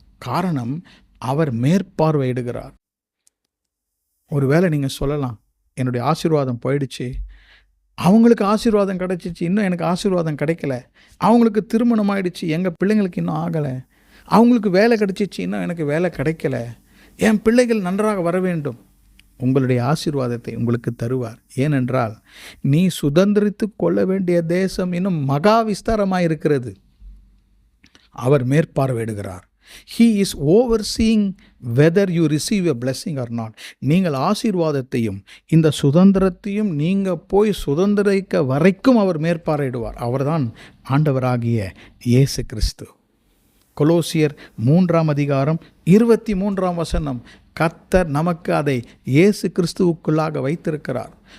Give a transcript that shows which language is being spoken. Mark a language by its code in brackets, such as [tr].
[ta] காரணம், அவர் மேற்பார்வையிடுகிறார். ஒருவேளை நீங்கள் சொல்லலாம், என்னுடைய ஆசீர்வாதம் போயிடுச்சு, அவங்களுக்கு ஆசீர்வாதம் கிடைச்சிச்சு, இன்னும் எனக்கு ஆசீர்வாதம் கிடைக்கல, அவங்களுக்கு திருமணம் ஆயிடுச்சு, எங்கள் பிள்ளைங்களுக்கு இன்னும் ஆகலை, அவங்களுக்கு வேலை கிடைச்சிச்சு, இன்னும் எனக்கு வேலை கிடைக்கல, என் பிள்ளைகள் நன்றாக வர வேண்டும். உங்களுடைய ஆசீர்வாதத்தை உங்களுக்கு தருவார். ஏனென்றால் நீ சுதந்திரித்து கொள்ள வேண்டிய தேசம் இன்னும் மகா விஸ்தாரமாக இருக்கிறது. அவர் மேற்பார்வையிடுகிறார். [en] He is overseeing whether you receive a blessing or not. [ta] நீங்கள் ஆசீர்வாதத்தையும் இந்த சுதந்திரத்தையும் நீங்கள் போய் சுதந்திரிக்க வரைக்கும் அவர் மேற்பார்வையிடுவார். அவர்தான் ஆண்டவராகிய இயேசு கிறிஸ்து. கொலோசியர் 3:23 கர்த்தர் நமக்கு அதை இயேசு கிறிஸ்துவுக்குள்ளாக வைத்திருக்கிறார்.